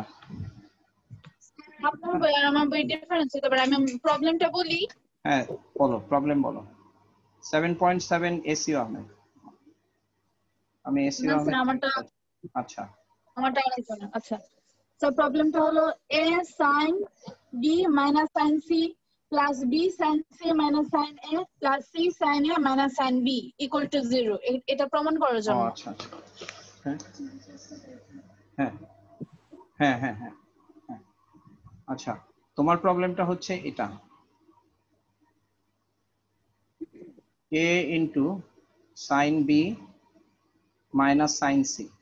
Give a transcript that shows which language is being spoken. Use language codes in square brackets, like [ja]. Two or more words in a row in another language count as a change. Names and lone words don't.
[bn] আপনার বই আর আমার বই ডিফারেন্স হতে পারে, আমি প্রবলেমটা বলি। হ্যাঁ বলো, প্রবলেম বলো। 7.7 এসিও আহমেদ। আমি এসিও না স্যার, আহমেদ। আচ্ছা আমারটা অনেক জানা। আচ্ছা স্যার, প্রবলেমটা হলো [en] a sin b minus sin c plus b sin c minus sin a plus c sin a minus sin b equal to 0, [bn] এটা প্রমাণ করার ও জন্য। আচ্ছা আচ্ছা। হ্যাঁ হ্যাঁ হ্যাঁ হ্যাঁ হ্যাঁ হ্যাঁ। আচ্ছা, তোমার প্রবলেমটা হচ্ছে এটা, [en] a into sine B minus sine C